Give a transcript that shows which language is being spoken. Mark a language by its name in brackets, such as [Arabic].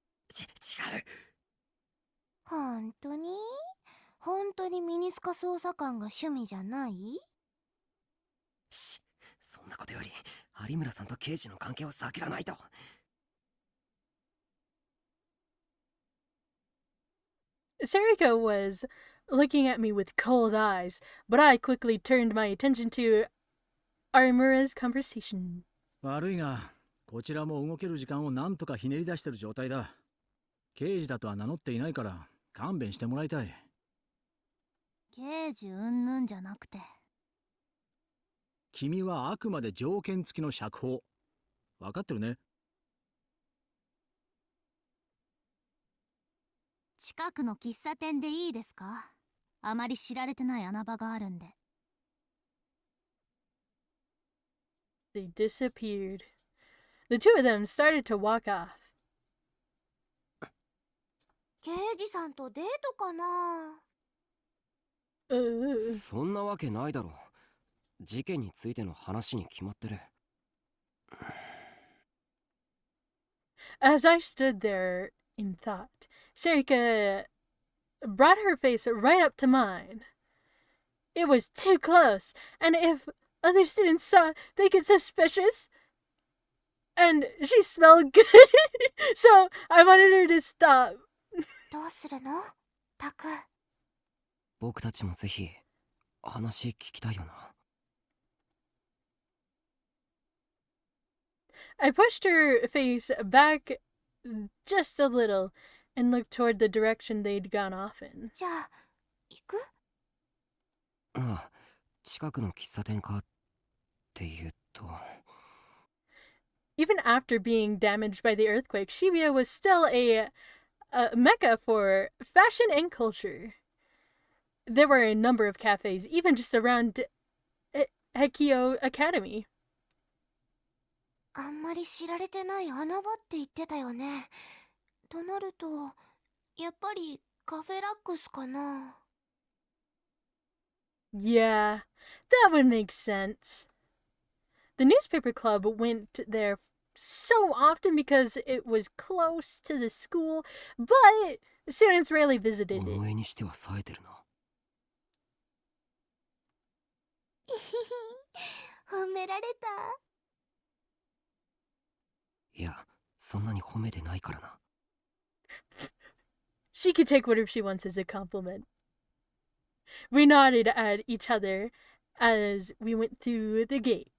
[Japanese] 違う。本当にミニスカ捜査官が趣味じゃない？そんなことより有村さんと刑事の関係を避けらないと。 [English] Sarika was looking at me with cold eyes, but I quickly turned my attention to Arimura's conversation. [Japanese] 悪いが、こちらも動ける時間をなんとかひねり出してる状態だ。刑事だとは名乗っていないから勘弁してもらいたい。刑事うんぬんじゃなくて。君はあくまで条件付きの釈放。わかってるね。近くの喫茶店でいいですか？あまり知られてない穴場があるんで。 [English] They disappeared. The two of them started to walk off. [Japanese] 刑事さんとデートかな？そんなわけないだろ。事件についての話に決まってる。 [English] As I stood there in thought, Sarika brought her face right up to mine. It was too close, and if other students saw, they get suspicious. And she smelled good, so I wanted her to stop. [Japanese] どうするの？タク。僕たちもぜひ話聞きたいよな。 [English] I pushed her face back just a little and looked toward the direction they'd gone off in. [Japanese] じゃあ、行く？ああ、近くの喫茶店かっていうと。 [English] Even after being damaged by the earthquake, Shibuya was still a mecca for fashion and culture. There were a number of cafes, even just around Hekio Academy. [Japanese] あんまり知られてない穴場って言ってたよね。となると、やっぱりカフェラックスかな。 [English] Yeah, that would make sense. The newspaper club went there so often because it was close to the school, but students rarely visited it. [Japanese] お前にしては冴えてるな。褒められた。いや、そんなに褒めてないからな。 [English] She could take whatever she wants as a compliment. We nodded at each other as we went through the gate.